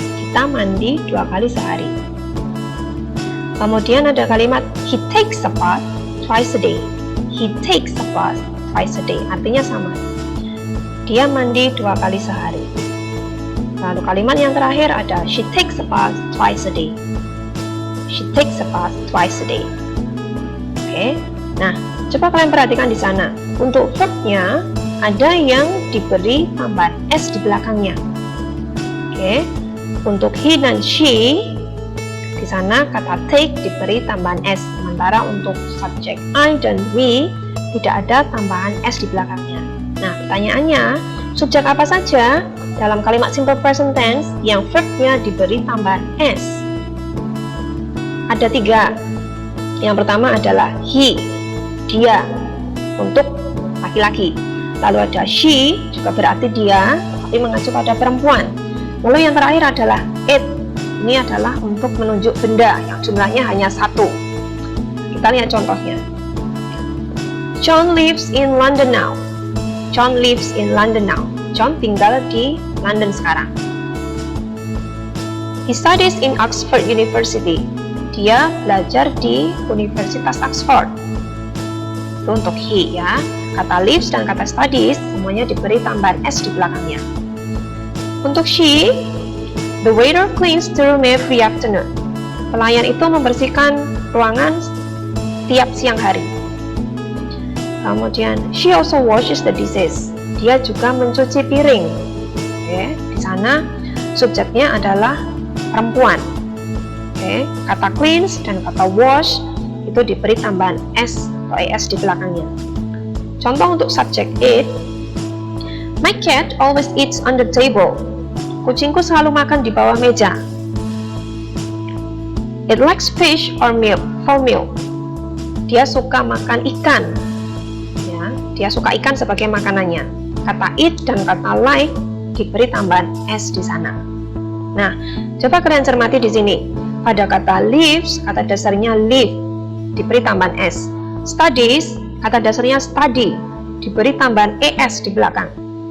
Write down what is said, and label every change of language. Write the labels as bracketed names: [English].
[Indonesian] Kita mandi 2 kali sehari. Kemudian ada kalimat [English] he takes a bath twice a day. He takes a bath twice a day. [Indonesian] Artinya sama. Dia mandi 2 kali sehari. Lalu kalimat yang terakhir ada [English] she takes a bath twice a day. She takes a bath twice a day. [Indonesian] Oke. Nah, coba kalian perhatikan di sana. Untuk verbnya ada yang diberi tambahan s di belakangnya. Oke. Untuk he dan she di sana kata take diberi tambahan s. Sementara untuk subjek I dan we tidak ada tambahan s di belakangnya. Nah, pertanyaannya, subjek apa saja dalam kalimat simple present tense yang verbnya diberi tambahan s? Ada 3. Yang pertama adalah he, dia, untuk laki-laki. Lalu ada she, juga berarti dia, tapi mengacu pada perempuan. Lalu yang terakhir adalah it. Ini adalah untuk menunjuk benda yang jumlahnya hanya 1. Kita lihat contohnya. [English] John lives in London now. John lives in London now. [Indonesian] John tinggal di London sekarang. [English] He studies in Oxford University. [Indonesian] Dia belajar di Universitas Oxford. Itu untuk he ya. Kata lives dan kata studies semuanya diberi tambahan s di belakangnya. Untuk [English] she, the waiter cleans the room every afternoon. [Indonesian] Pelayan itu membersihkan ruangan tiap siang hari. Kemudian [English] she also washes the dishes. [Indonesian] Dia juga mencuci piring. Oke, di sana subjeknya adalah perempuan. Oke, kata cleans dan kata wash itu diberi tambahan s atau es di belakangnya. Contoh untuk subjek it, [English] My cat always eats on the table. [Indonesian] Kucingku selalu makan di bawah meja. [English] It likes fish or milk for milk. [Indonesian] Dia suka makan ikan. Ya, dia suka ikan sebagai makanannya. Kata it dan kata like diberi tambahan s di sana. Nah, coba kalian cermati di sini. Pada kata lives, kata dasarnya live, diberi tambahan s. Studies, kata dasarnya study, diberi tambahan es di belakang.